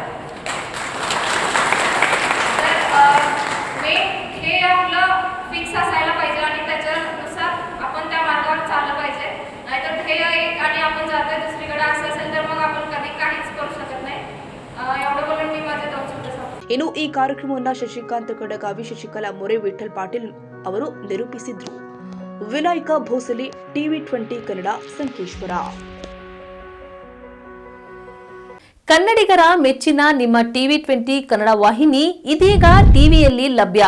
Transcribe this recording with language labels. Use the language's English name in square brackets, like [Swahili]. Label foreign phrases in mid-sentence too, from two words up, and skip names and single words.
[Marathi] तर मेन हे आपलं फिक्स असायला पाहिजे आणि त्याच्यानुसार आपण त्या मार्गावर चाललं पाहिजे. नाहीतर ध्येय एक आणि आपण जातोय दुसरीकडे असं असेल तर मग आपण कधी काहीच करू शकत नाही. एवढं बोलून मी माझे 2 शब्द सांगतो. [Kannada] ಇನ್ನು ಈ ಕಾರ್ಯಕ್ರಮವನ್ನು ಶಶಿಕಾಂತ್ ಕಡಗಾವಿ, ಶಶಿಕಲಾ ಮೊರೆ, ವಿಠಲ್ ಪಾಟೀಲ್ ಅವರು ನಿರೂಪಿಸಿದ್ರು. ವಿನಾಯಕ ಭೋಸಲೆ, TV20 ಕನ್ನಡ, ಸಂಕೇಶ್ವರ. ಕನ್ನಡಿಗರ ಮೆಚ್ಚಿನ ನಿಮ್ಮ TV20 ಕನ್ನಡ ವಾಹಿನಿ ಇದೀಗ ಟಿವಿಯಲ್ಲಿ ಲಭ್ಯ.